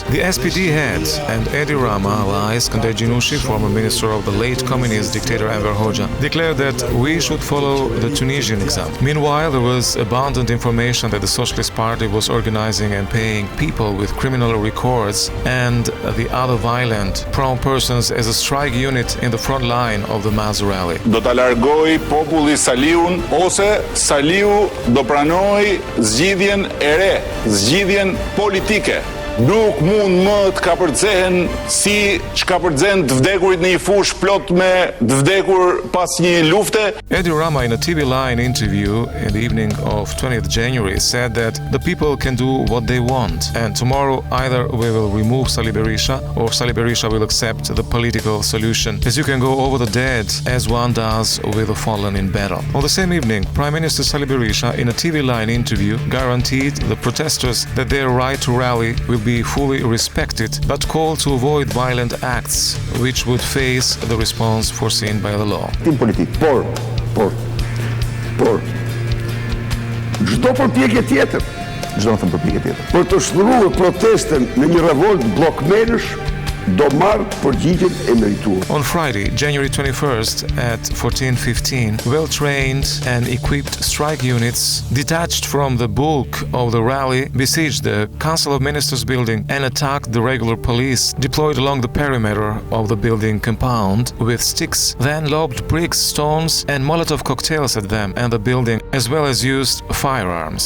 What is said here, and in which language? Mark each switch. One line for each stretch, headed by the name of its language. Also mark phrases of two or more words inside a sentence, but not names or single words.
English: The SPD head and Edi Rama allies, Kandej Gjinushi, former minister of the late communist dictator Enver Hoxha, declared that we should follow the Tunisian example. Meanwhile, there was abundant information that the Socialist Party was organizing and paying people with criminal records and the other violent, prone persons as a strike unit in the front line of the mass rally.
Albanian: Do ta largoj populli Saliun ose Saliu do pranoj zgjidhjen e re, zgjidhjen politike. Nuk mund më të kapërcehen si ç'kapërcen të vdekurit në një fushë plot me të vdekur pas një lufte.
English: Edi Rama, in a TV Line interview in the evening of 20th January, said that the people can do what they want, and tomorrow either we will remove Sali Berisha or Sali Berisha will accept the political solution, as you can go over the dead as one does with the fallen in battle. On the same evening, Prime Minister Sali Berisha, in a TV Line interview, guaranteed the protesters that their right to rally will be fully respected, but called to avoid violent acts which would face the response foreseen by the law.
Albanian: Por, çdo përpjekje tjetër, për të shtruar protestën në një revolt bllokmerrësh do marrë përgjigjen e merituar.
English: On Friday, January 21st at 14:15, well-trained and equipped strike units detached from the bulk of the rally besieged the Council of Ministers building and attacked the regular police deployed along the perimeter of the building compound with sticks, then lobbed bricks, stones and Molotov cocktails at them and the building, as well as used firearms.